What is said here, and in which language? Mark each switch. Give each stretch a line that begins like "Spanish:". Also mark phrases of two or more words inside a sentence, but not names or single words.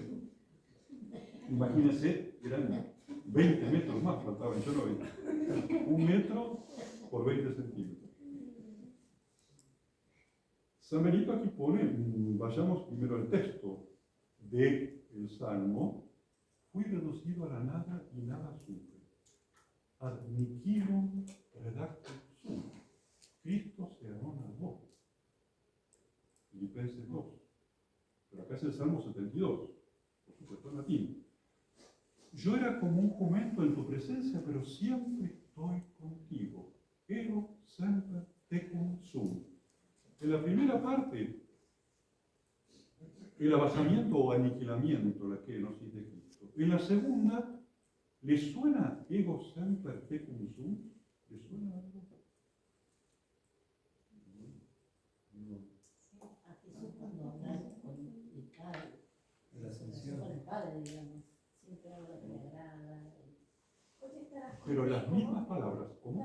Spanish: Imagínense, eran 20 metros más, faltaban, yo no veía. 1 metro por 20 centímetros. San Benito aquí pone, vayamos primero al texto del Salmo: fui reducido a la nada y nada supe.
Latin: Ad nihilum redactus sum.
Spanish: Cristo se anonadó. Filipenses 2. Pero acá es el Salmo 72, por supuesto en latín. Yo era como un jumento en tu presencia, pero siempre estoy contigo.
Latin: Ego semper tecum sum.
Spanish: En la primera parte, el avasallamiento o aniquilamiento, la kenosis de Cristo. En la segunda, ¿le suena
Latin: ego semper tecum sum?
Spanish: ¿Le suena algo? Pero las mismas palabras, ¿cómo?